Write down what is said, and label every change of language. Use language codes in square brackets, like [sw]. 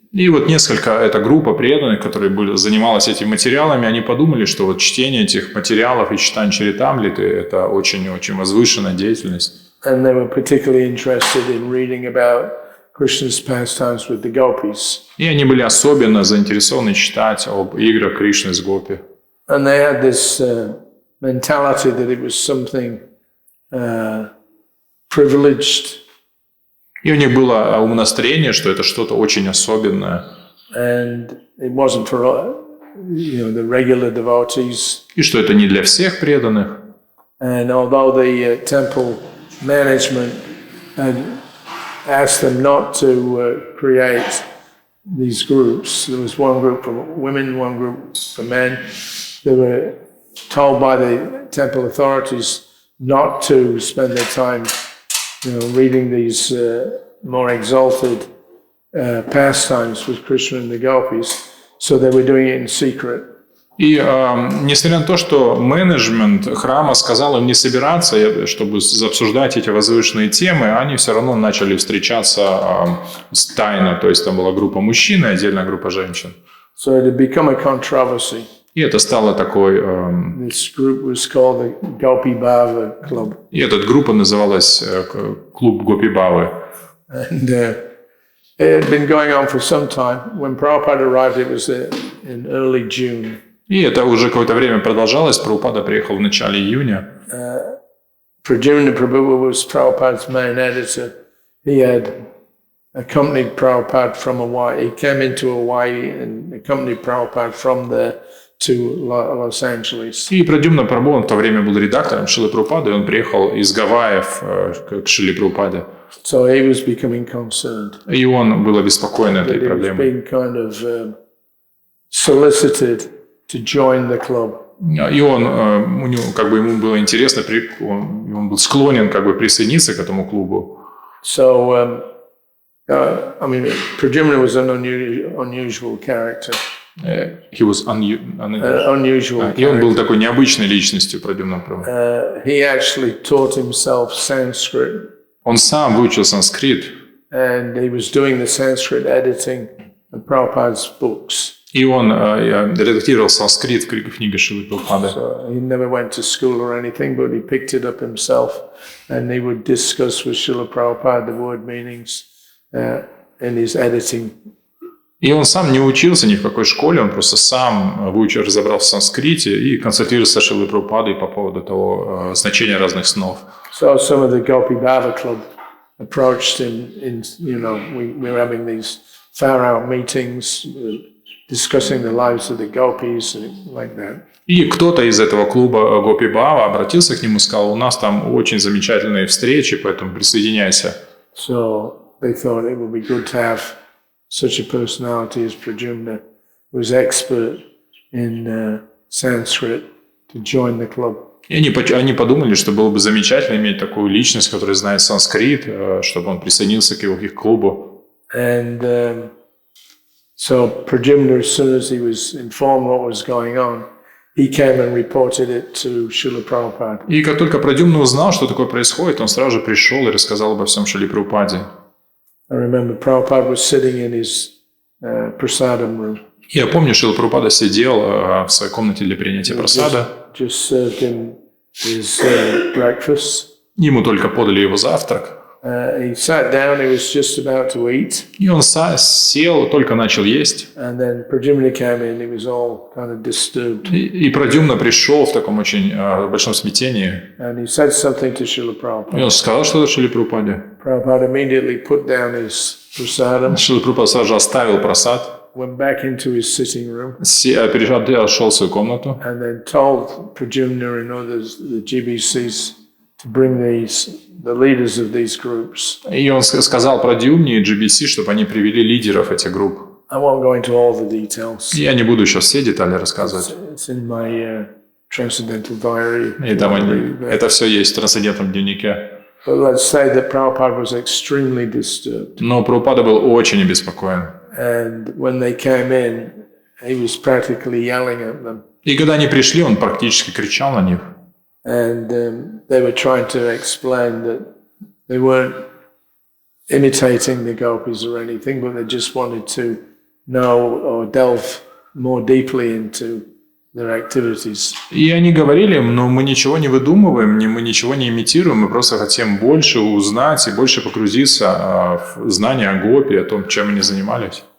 [ru] И вот эта группа преданных, которые занималась этими материалами, они подумали, что вот чтение этих материалов и читание Чаритамриты – это очень-очень возвышенная деятельность. [en] And they were particularly interested in reading about Krishna's pastimes with the gopis. [ru] И они были особенно заинтересованы читать об играх Кришны с гопи. [en] And they had this mentality that it was something privileged. [ru] И у них было умонастроение, что это что-то очень особенное. [en] And it wasn't for the regular devotees. [ru] И что это не для всех преданных. [en] And although the temple management had asked them not to create these groups, there was one group for women, one group for men. They were told by the temple authorities not to spend their time reading these more exalted pastimes with Krishna and the gopis, so they were doing it in secret. [ru] И несмотря на то, что менеджмент храма сказал им не собираться, чтобы обсуждать эти возвышенные темы, они все равно начали встречаться тайно, то есть там была группа мужчин и отдельная группа женщин. [en] So it had become a controversy. [ru] И это стало такой... [en] This group was called the Gopi Bhava Club. [ru] И эта группа называлась клуб Гопи Бавы. [en] And it had been going on for some time. When Prabhupada arrived, it was in early June. [ru] И это уже какое-то время продолжалось. Прабхупада приехал в начале июня. [en] Pradyumna Prabhu was Prabhupada's main editor. He had accompanied Prabhupada from Hawaii. He came into Hawaii and accompanied Prabhupada from there to Los Angeles. [ru] И Прадюмна Прабху, он в то время был редактором Шрилы Прабхупады, и он приехал из Гавайев к Шриле Прабхупаде. [en] So he was becoming concerned. [ru] И он был обеспокоен этой проблемой. [en] He was being kind of solicited to join the club. [ru] И он, ему было интересно, он был склонен присоединиться к этому клубу. [en] So, Pradyumna was an unusual character. He was unusual. [ru] И он был такой необычной личностью, Прадюмна Прабху. [en] He actually taught himself Sanskrit. [ru] Он сам выучил санскрит. [en] And he was doing the Sanskrit editing of Prabhupada's books. [ru] И он редактировал санскрит в книгах Шрилы Прабхупады. [en] So he never went to school or anything, but he picked it up himself, and he would discuss with Srila Prabhupada the word meanings in his editing. [ru] И он сам не учился ни в какой школе, он просто сам разобрался в санскрите и консультировался с Шрилой Прабхупадой по поводу того значения разных снов. [en] So some of the Gopi Bhava Club approached him we were having these far-out meetings, discussing the lives of the gopis and like that. [ru] И кто-то из этого клуба Гопи Бава обратился к нему и сказал: у нас там очень замечательные встречи, поэтому присоединяйся. [en] So they thought it would be good to have such a personality as Pradyumna, who was expert in Sanskrit, to join the club. [ru] И они подумали, что было бы замечательно иметь такую личность, которая знает санскрит, чтобы он присоединился к их клубу. [en] And So Pradyumna, as soon as he was informed what was going on, he came and reported it to Srila Prabhupada. [ru] И как только Прадюмна узнал, что такое происходит, он сразу же пришел и рассказал обо всем Шриле Прабхупаде. [en] I remember Prabhupada was sitting in his prasadam room. [ru] Я помню, Шрила Прабхупада сидел в своей комнате для принятия прасада. [en] Just served him his breakfast. [ru] Ему только подали его завтрак. [en] He sat down, he was just about to eat. [ru] И он сел, только начал есть. [en] And then Pradyumna came in, he was all kind of disturbed. [ru] И Прадюмна пришел в таком очень большом смятении. [en] And he said something to Srila Prabhupada. [ru] И он сказал что-то Шриле Прабхупаде. [en] Prabhupada immediately put down his prasadam, [ru] Шрила Прабхупада сразу же оставил прасад, [en] went back into his sitting room, [ru] перешел в свою комнату. [en] and then told Pradyumna and others, the GBCs, to bring the leaders of these groups. [ru] И он сказал Прадюмне и GBC, чтобы они привели лидеров этих групп. [en] I won't go into all the details. [ru] Я не буду сейчас все детали рассказывать. [en] It's in my transcendental diary. [ru] И там это все есть в трансцендентном дневнике. [en] But let's say that Prabhupada was extremely disturbed. [ru] Но Прабхупада был очень обеспокоен. [en] And when they came in, he was practically yelling at them. [ru] И когда они пришли, он практически кричал на них. [en] And they were trying to explain that they weren't imitating the gopis or anything, but they just wanted to know or delve more deeply into their activities. [ru] И они говорили им, но мы ничего не выдумываем, мы ничего не имитируем, мы просто хотим больше узнать и больше погрузиться в знания о гопи, о том, чем они занимались.